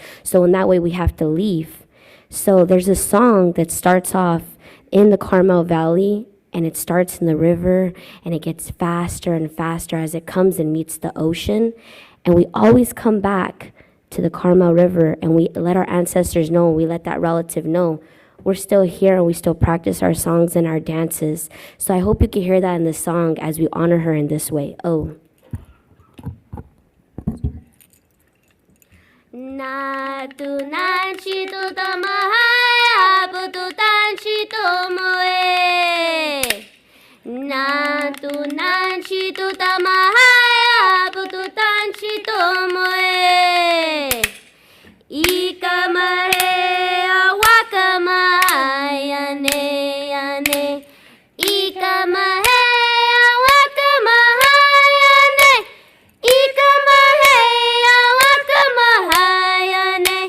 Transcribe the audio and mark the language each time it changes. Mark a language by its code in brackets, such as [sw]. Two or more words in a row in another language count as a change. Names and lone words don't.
[en] So in that way, we have to leave." So there's a song that starts off in the Carmel Valley, and it starts in the river, and it gets faster and faster as it comes and meets the ocean. And we always come back to the Carmel River, and we let our ancestors know, and we let that relative know we're still here, and we still practice our songs and our dances. So I hope you can hear that in this song as we honor her in this way. Oh. Na tu nan chi tu ta mahaya bu tu tan chi tu moe. Na tu nan chi tu ta mahaya bu tu tan chi tu moe. Ika mahe awaka mahaya ne ya ne. Ika mahe awaka mahaya ne. Ika mahe awaka mahaya ne.